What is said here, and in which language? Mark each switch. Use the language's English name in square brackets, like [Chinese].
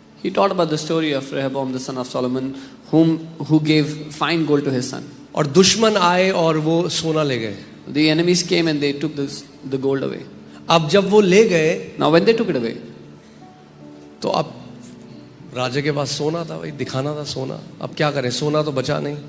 [English] He taught about the story of Rehoboam, the son of Solomon, who gave fine gold to his son. [Hindi] और दुश्मन आए और वो सोना ले गए. [English] The enemies came and they took the gold away. [Hindi] अब जब वो ले गए [English] Now when they took it away, [Hindi] तो अब राजा के पास सोना था, भाई दिखाना था सोना. अब क्या करें, सोना तो बचा नहीं,